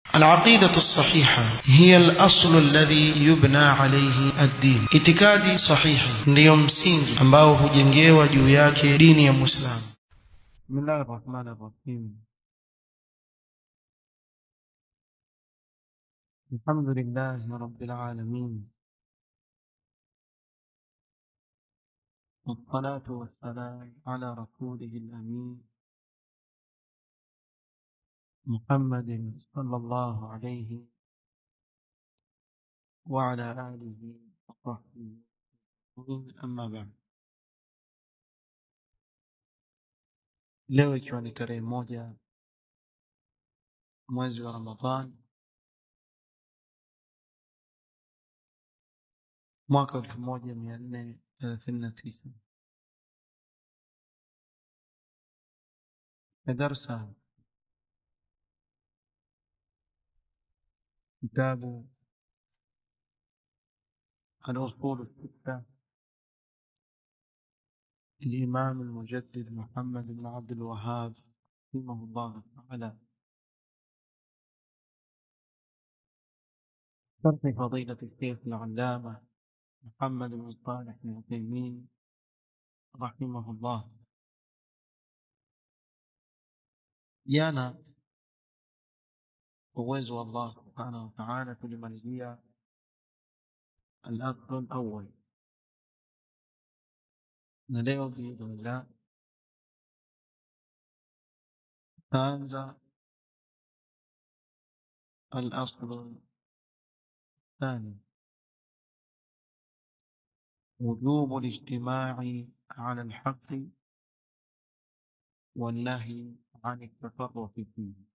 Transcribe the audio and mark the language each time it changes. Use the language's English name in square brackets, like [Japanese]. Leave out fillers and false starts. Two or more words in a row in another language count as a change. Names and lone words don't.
[Arabic] العقيدة الصحيحة هي الأصل الذي يبنى عليه الدين. اعتقادي صحيح [Swahili] ndio msingi ambao hujengewa juu yake dini ya Muislamu. [Arabic] بسم الله الرحمن الرحيم. الحمد لله رب العالمين. والصلاة والسلام على رسوله الأمين محمد صلى الله عليه وعلى آله وصحبه أما بعد. [Swahili] leo ikiwa ni tarehe 1 mwezi wa Ramadhan mwaka 1439 darasa kitabu [Arabic] الأصول الستة الإمام المجدد محمد بن عبد الوهاب رحمه الله تعالى شرح فضيلة الشيخ العلامة محمد بن صالح العثيمين رحمه الله. [Swahili] jana uwezo wa Allah [Arabic] سبحانه وتعالى [Swahili] tulimalizia [Arabic] الأصل الأول, [Swahili] na leo biidhnillah taanza [Arabic] al-asl الثاني وجوب الاجتماع على الحق والنهي عن التفرق فيه.